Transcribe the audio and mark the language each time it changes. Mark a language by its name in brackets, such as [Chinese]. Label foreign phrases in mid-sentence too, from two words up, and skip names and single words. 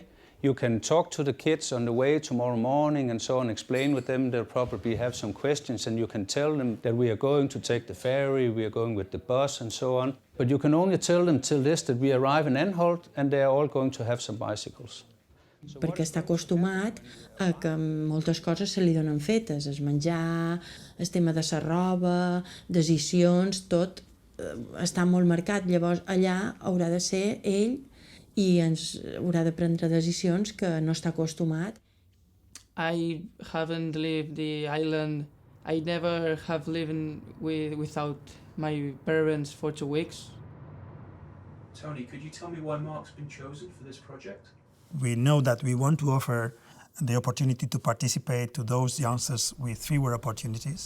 [English] You can talk to the kids on the way tomorrow morning and so on, explain with them. They'll probably have some questions, and you can tell them that we are going to take the ferry, we are going with the bus and so on. But you can only tell them till this that we arrive in Anholt and they are all going to have some bicycles. [Catalan] Perquè està acostumat a que moltes coses se li donen fetes, el menjar, el tema de la roba, decisions, tot està molt marcat. Llavors allà haurà de ser ell i ens haurà de prendre decisions que no està acostumat. [English] I haven't lived the island. I never have lived without my parents for 2 weeks. Tony, could you tell me why Marc's been chosen for this project? We know that we want to offer the opportunity to participate to those youngsters with fewer opportunities.